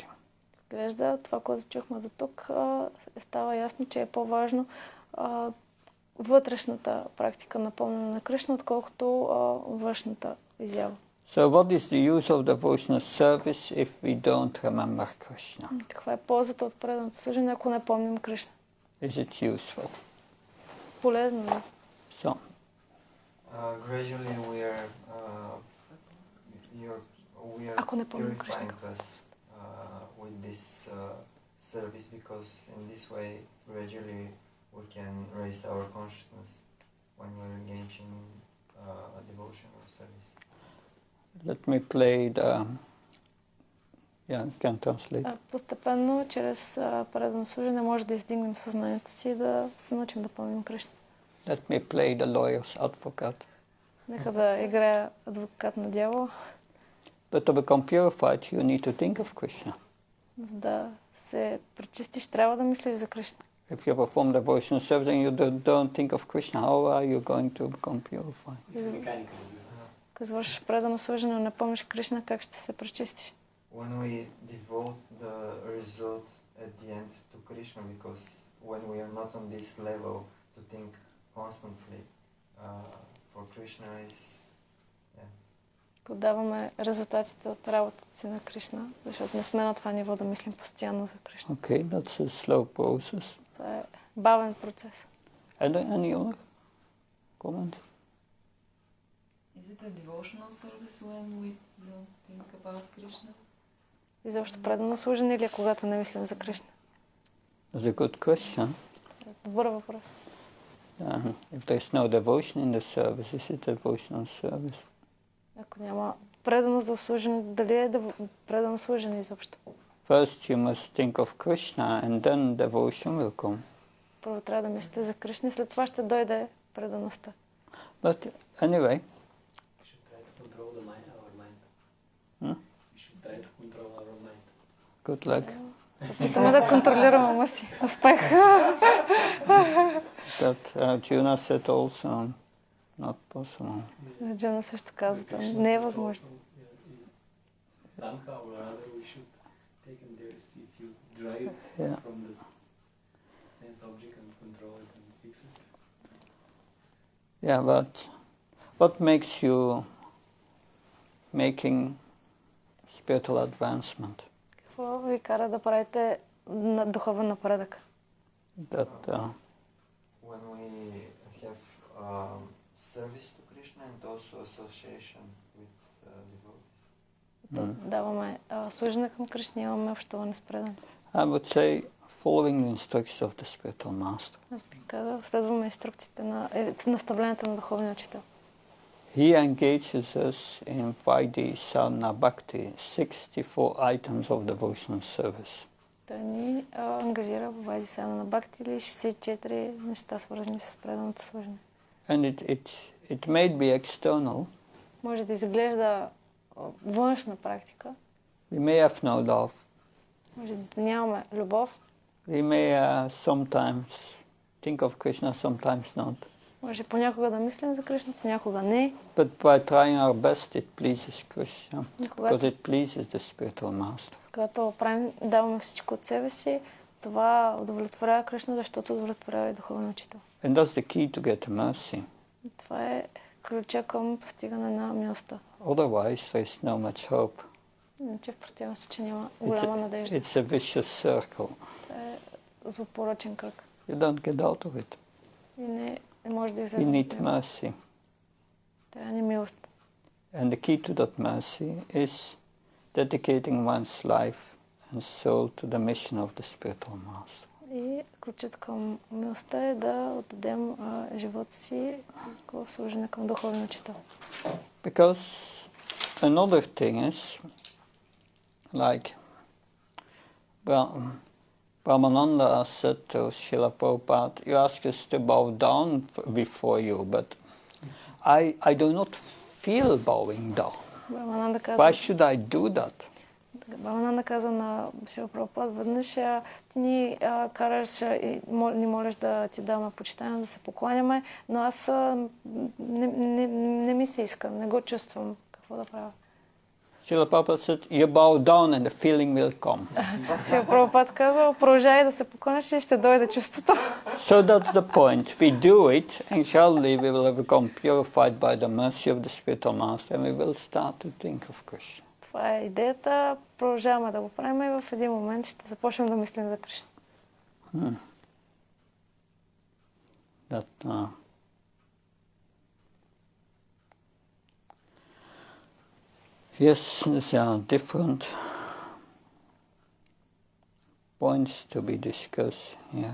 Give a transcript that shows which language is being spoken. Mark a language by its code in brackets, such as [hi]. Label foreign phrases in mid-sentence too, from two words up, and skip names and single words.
[bg] Изглежда, това, което чухме до тук, става ясно, че е по-важно вътрешната практика на помнене на Кришна, отколкото външната изява. [en] So what is the use of devotional service if we don't remember Krishna? [bg] Каква е ползата от преданото служение, ако не помним Кришна? [en] Is it useful? [bg] Полезно ли? [en] So, gradually we are [bg] Ако не помним Кришна. [en] purifying us with this service, because in this way gradually we can raise our consciousness when we're engaged in a devotional service. let me play the... can translate. [bg] Постепенно, чрез предано служение, може да издигнем съзнанието си и да се научим да помним Кришна. [en] Let me play the lawyer's advocate. [bg] Нека да играя адвокат на дявола. [en] But to become purified, you need to think of Krishna. [bg] За да се пречистиш, трябва да мислиш за Кришна. [en] If you perform devotional service and you don't think of Krishna, how are you going to become purified? [bg] Ако извършиш предано служение, но не помниш Кришна, как ще се пречистиш? [en] When we devote the result at the end to Krishna, because when we are not on this level to think constantly for Krishna is... [bg] Даваме резултатите от работата си на Кришна, защото не сме на това ниво да мислим постоянно за Кришна. [en] Okay, that's a slow process. [bg] Това е бавен процес. [en] Any other comments? Is it a devotional service when we don't think about Krishna? [bg] И защо предано служение или когато не мислим за Кришна? [en] That's a good question. [bg] Добър въпрос. [en] If there's no devotion in the service, is it devotional service? [bg] Ако няма преданост в служение, дали е предано служение изобщо? [en] First you must think of Krishna and then devotion will come. [bg] Първо трябва да мислите за Кришна и след това ще дойде предаността. [en] But anyway. We should try to control our mind. We should try to control our mind. Good luck. [bg] Опитаме да контролираме ума си. Успех! [en] That Arjuna said also not possible. [bg] Арджуна също казва, това не е възможно. [en] Somehow or other we should take and there see if you drive from the sense object and control it and fix it. Yeah, but what makes you making spiritual advancement? [bg] Какво ви кара да правите духовен напредък? [en] That when we have service to Krishna and also association with devotees. [bg] Даваме служение към Кришна, имаме общуване с предани. [en] I would say following the instructions of the spiritual master. [bg] Аз бих казал, следваме инструкциите на наставленията на духовния учител. [en] He engages us in Vaidhi Sadhana Bhakti, 64 items of devotional service. [bg] Той ни ангажира в Вайди Садхана Бхакти или 64 неща, свързани с преданото служение. [en] And it may be external. [bg] Може да изглежда външна практика. [en] We may have no love. [bg] Може да нямаме любов. [en] We may sometimes think of Krishna, sometimes not. [bg] Може понякога да мислим за Кришна, понякога не. [en] But by trying our best, it pleases Krishna. [bg] И [en] Because it pleases the spiritual master. [bg] когато даваме всичко от себе си, това удовлетворява Кришна, защото удовлетворява и духовния учител. [en] And that's the key to get mercy. [bg] И това е ключа към постигане на милостта. [en] Otherwise, there's no much hope. [bg] Иначе в противен случай няма голяма надежда. [en] It's a vicious circle. [bg] Това е злопорочен кръг. [en] You don't get out of it. [bg] И не може да [en] You [bg] излезе. [en] need mercy. [bg] Трябва ни милост. [en] And the key to that mercy is dedicating one's life and soul to the mission of the spiritual master. [bg] И ключът към милостта е да отдадем живота си в служене към духовния учител. [en] Because another thing is, like Brahmananda said to Srila Prabhupada, you ask us to bow down before you, but I do not feel bowing down. Why should I do that? [bg] Брамананда казва на Шрила Прабхупад, веднъж ти ни караш и ни молиш да ти даваме почитание, да се покланяме, но аз не ми се иска, не го чувствам какво да правя. [en] Srila Prabhupada said, you bow down and the feeling will come. [bg] Шрила Прабхупад казва, продължай да се покланяш и ще дойде чувството. [en] So that's the point. We do it, and surely we will become purified by the mercy of the spiritual master, and we will start to think of Krishna. [bg] Това е идеята. Продължаваме да го правим и в един момент ще започнем да мислим за Кришна. [en] Yes, there are different points to be discussed here.